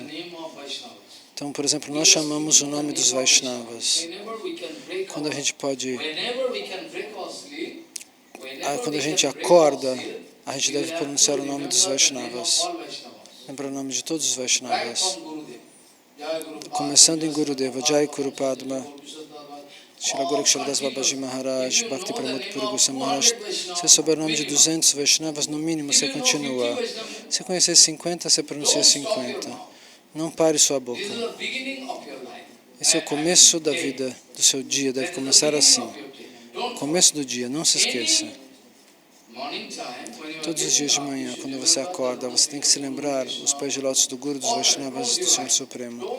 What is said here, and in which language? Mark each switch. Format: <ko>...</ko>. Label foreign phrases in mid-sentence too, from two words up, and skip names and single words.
<pt>Então, por exemplo, nós chamamos o nome dos Vaishnavas. Quando a gente acorda, a gente deve pronunciar o nome dos Vaishnavas. Lembra o nome de todos os Vaishnavas. Começando em Gurudeva, Jai Guru Padma, Srila Goraksharadas Babaji Maharaj, Bhakti Pramod Puri Goswami Maharaj. Se souber o nome de 200 Vaishnavas, no mínimo, você continua. Se conhecer 50, você pronuncia 50. Não pare sua boca. Esse é o começo da vida, do seu dia, deve começar assim. Começo do dia, não se esqueça. Todos os dias de manhã, quando você acorda, você tem que se lembrar os pés de lótus do Guru, dos Vaishnavas e do Senhor Supremo.</pt>